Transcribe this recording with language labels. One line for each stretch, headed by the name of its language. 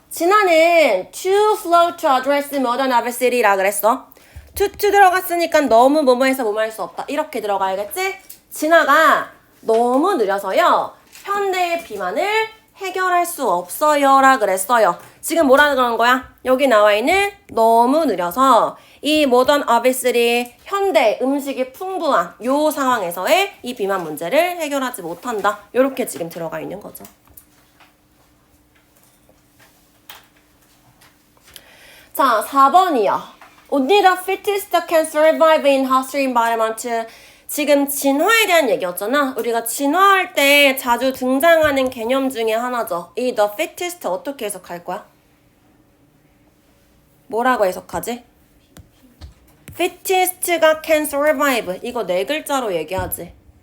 Korean: 진화는
English: too slow to address modern adversity
Korean: 라 그랬어. to 들어갔으니까 너무 뭐뭐해서 뭐뭐 할 수 없다. 이렇게 들어가야겠지? 진화가 너무 느려서요. 현대의 비만을 해결할 수 없어요 라 그랬어요. 지금 뭐라는 그런 거야? 여기 나와 있는 너무 느려서 이 모던 obesity 현대 음식이 풍부한 요 상황에서의 이 비만 문제를 해결하지 못한다. 요렇게 지금 들어가 있는 거죠. 자, 4번이요.
English: Only the fittest can survive in hostile environment.
Korean: 지금 진화에 대한 얘기였잖아. 우리가 진화할 때 자주 등장하는 개념 중에 하나죠. 이 the fittest 어떻게 해석할 거야? 뭐라고 해석하지? fittest가
English: can survive.
Korean: 이거 네 글자로 얘기하지.